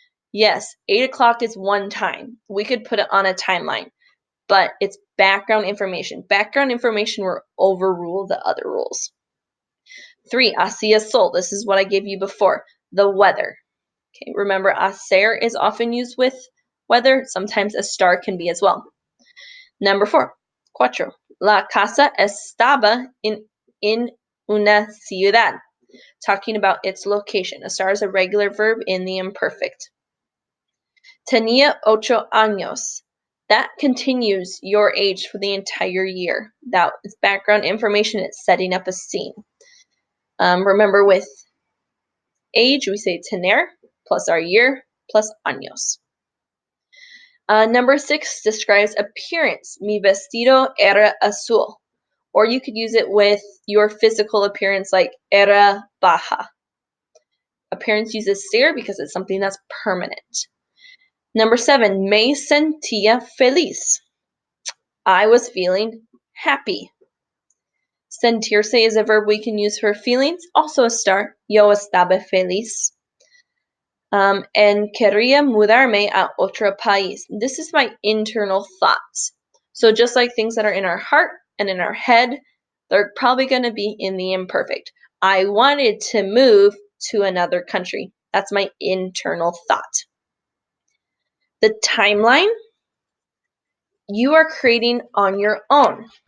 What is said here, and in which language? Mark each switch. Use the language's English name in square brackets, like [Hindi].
[English] Yes, 8 o'clock is one time. We could put it on a timeline, but it's background information. Background information will overrule the other rules. 3, [Spanish] hacía sol. [English] This is what I gave you before. The weather. Okay, remember, hacer is often used with weather. Sometimes a star can be as well. Number 4, [Spanish] cuatro. La casa estaba en una ciudad. [English] Talking about its location. A star is a regular verb in the imperfect. [Spanish] Tenía 8 años. [English] That continues your age for the entire year. That is background information. It's setting up a scene. Remember, with age, we say tener plus our year plus años. Number 6 describes appearance. [Spanish] Mi vestido era azul. [English] Or you could use it with your physical appearance, like [Spanish] era baja. [English] Appearance uses ser because it's something that's permanent. Number 7, [Spanish] me sentía feliz. [English] I was feeling happy. Sentirse is a verb we can use for feelings, also a star. [Spanish] Yo estaba feliz. And quería mudarme a otro país. [English] This is my internal thoughts. So just like things that are in our heart and in our head, they're probably going to be in the imperfect. I wanted to move to another country. That's my internal thought. The timeline you are creating on your own.